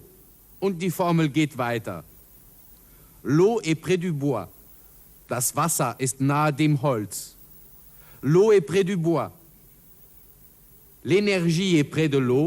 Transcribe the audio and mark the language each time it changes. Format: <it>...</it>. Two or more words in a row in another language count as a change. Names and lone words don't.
<de>Und die Formel geht weiter.</de> <fr>L'eau est près du bois.</fr> <de>Das Wasser ist nahe dem Holz.</de> <fr>L'eau est près du bois. L'énergie est près de l'eau.</fr>